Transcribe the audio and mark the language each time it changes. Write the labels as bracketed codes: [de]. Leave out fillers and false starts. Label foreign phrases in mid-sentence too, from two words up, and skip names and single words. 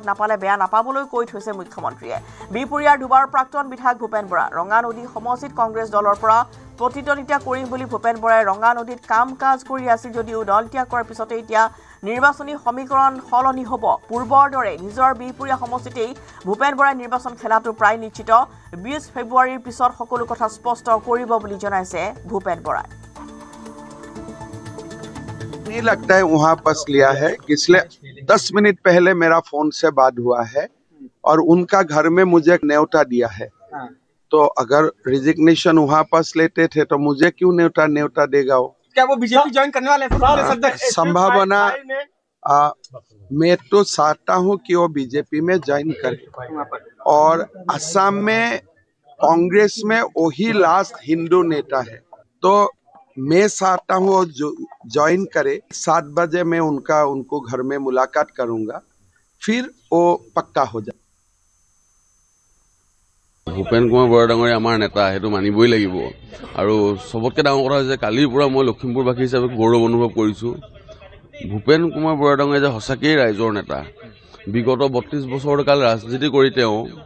[as] নাপালে বেয়া নাপাবলৈ কৈ থৈছে মুখ্যমন্ত্ৰীয়ে বিহপুৰীয়াৰ দুবাৰ প্ৰাক্তন বিধায়ক ভূপেন বৰা ৰঙানদী সমষ্টিত কংগ্ৰেছ দলৰ পৰা প্ৰতিদ্বন্দ্বিতা কৰিম বুলি ভূপেন বৰাই ৰঙানদীত কাম কাজ কৰি আছিল যদিও দল ত্যাগ কৰাৰ পিছতে এতিয়া নিৰ্বাচনী সমীকৰণ সলনি হ'ব পূৰ্বৰ দৰে নিজৰ বিহপুৰীয়া সমষ্টিতেই ভূপেন বৰাই নিৰ্বাচন খেলাটো প্ৰায় নিশ্চিত 20 ফেব্ৰুৱাৰীৰ পিছত সকলো কথা স্পষ্ট কৰিব বুলি জনাইছে ভূপেন বৰাই [hi] नहीं लगता है वहाँ बस लिया है पिछले 10 मिनट पहले मेरा फोन से बात हुआ है और उनका घर में मुझे न्योता दिया है तो अगर रिजिग्नेशन वहाँ पास लेते थे तो मुझे क्यों न्योता देगा वो क्या वो बीजेपी ज्वाइन करने वाले हैं संभावना मैं तो चाहता हूँ कि वो बीजेपी में ज्वाइन करे और असम में कांग्रेस में वही लास्ट हिंदू नेता है तो मैं चाहता हूँ वो ज्वाइन करे 7 बजे मैं उनको घर में मुलाकात करूंगा फिर वो पक्का हो जाए [as] ভূপেন কুমাৰ বৰা ডাঙৰীয়া আমাৰ নেতা সেইটো মানিবই লাগিব আৰু সবতকৈ ডাঙৰ কথা হৈছে কালিৰ পৰা মই লখিমপুৰবাসী হিচাপে গৌৰৱ অনুভৱ কৰিছোঁ ভূপেন কুমাৰ বৰা ডাঙৰীয়া যে সঁচাকেই ৰাইজৰ নেতা বিগত 32 বছৰ কাল ৰাজনীতি কৰি তেওঁ